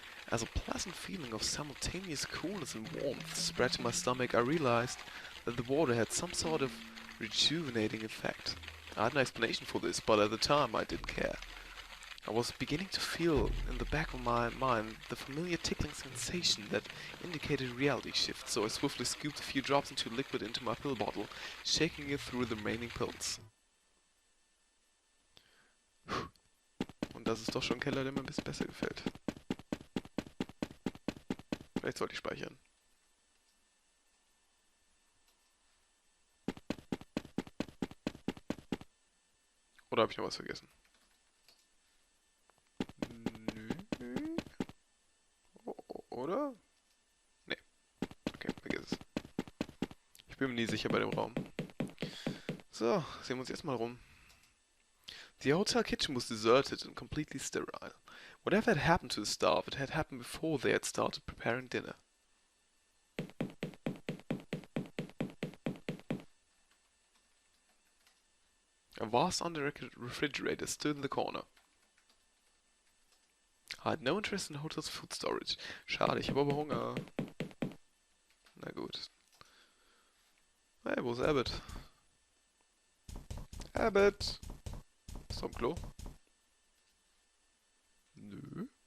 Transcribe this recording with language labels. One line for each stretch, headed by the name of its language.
English: As a pleasant feeling of simultaneous coolness and warmth spread to my stomach, I realized that the water had some sort of rejuvenating effect. I had no explanation for this, but at the time I didn't care. I was beginning to feel in the back of my mind the familiar tickling sensation that indicated reality shift, so I swiftly scooped a few drops into liquid into my pill bottle, shaking it through the remaining pills.
German: Und das ist doch schon ein Keller, der mir ein bisschen besser gefällt. Vielleicht sollte ich speichern. Oder habe ich noch was vergessen? Nö. Oder? Nee. Okay, vergiss es. Ich bin mir nie sicher bei dem Raum. So, sehen wir uns jetzt mal rum.
English: The hotel kitchen was deserted and completely sterile. Whatever had happened to the staff, it had happened before they had started preparing dinner. A vast under refrigerator stood in the corner. I had no interest in the hotel's food storage.
German: Schade, ich habe aber Hunger. Na gut. Hey, wo ist Abbott? Abbott! Ist er am Klo? Nö.